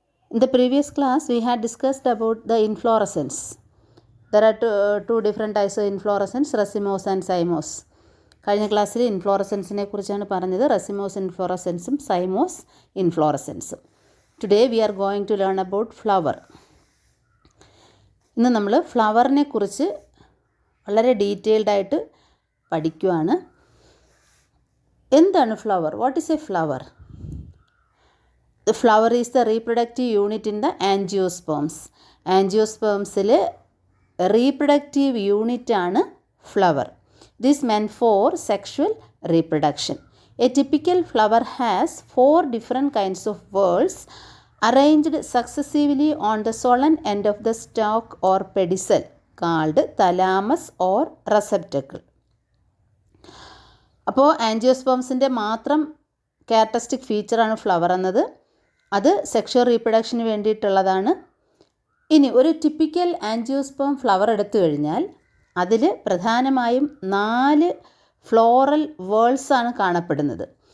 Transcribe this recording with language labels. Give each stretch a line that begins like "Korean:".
English: In the previous class, we had discussed about the inflorescence. There are two different types of inflorescence, racemose and cymose.
Malayalam: കഴിഞ്ഞ ക്ലാസ്സിൽ ഇൻഫ്ലോറസൻസിനെ കുറിച്ചാണ് പറഞ്ഞത്. റസിമോസ് ഇൻഫ്ലോറസൻസും cymose ഇൻഫ്ലോറസൻസും.
English: Today we are going to learn about flower.
Malayalam: ഇന്ന് നമ്മൾ ഫ്ലവറിനെ കുറിച്ച് വളരെ detailed ആയിട്ട് പഠിക്കുകയാണ്. എന്താണ് flower?
English: What is a flower? The flower is the reproductive unit in the angiosperms.
Malayalam: ആൻജിയോസ്പേംസിൽ reproductive യൂണിറ്റാണ് flower.
English: This meant for sexual reproduction. A typical flower has 4 different kinds of whorls arranged successively on the solen end of the stalk or pedicel called thalamus or receptacle.
Malayalam: അപ്പോൾ ആൻജിയോസ്പേംസിൻ്റെ മാത്രം characteristic ഫീച്ചറാണ് flower എന്നത്. അത് sexual റീപ്രൊഡക്ഷന് വേണ്ടിയിട്ടുള്ളതാണ്. ഇനി ഒരു typical angiosperm flower എടുത്തു കഴിഞ്ഞാൽ അതിൽ പ്രധാനമായും 4 ഫ്ലോറൽ വേൾസാണ് കാണപ്പെടുന്നത്.